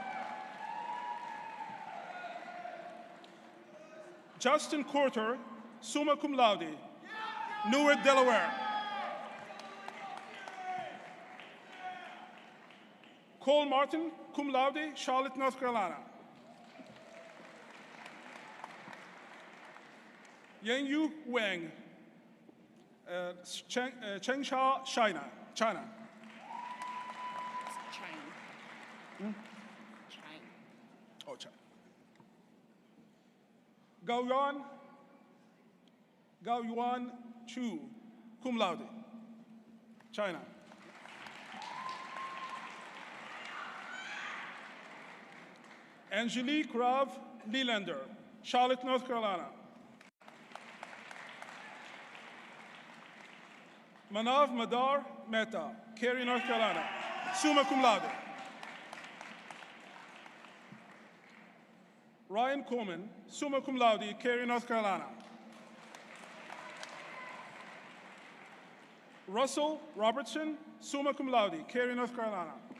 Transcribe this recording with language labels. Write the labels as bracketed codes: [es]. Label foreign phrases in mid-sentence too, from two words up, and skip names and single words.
[en] Justin Corter, [la] summa cum laude, [en] Newark, Delaware. Cole Martin, [la] cum laude, [en] Charlotte, North Carolina. Yanyu Wang, Changsha, China. China. Oh, China. Gaoyuan Chu, [la] cum laude, [en] China. Angelique Rav Leelander, Charlotte, North Carolina. Manav Madar Mehta, Cary, North Carolina, [la] summa cum laude. [en] Ryan Coleman, [la] summa cum laude, [en] Cary, North Carolina. Russell Robertson, [la] summa cum laude, [en] Cary, North Carolina.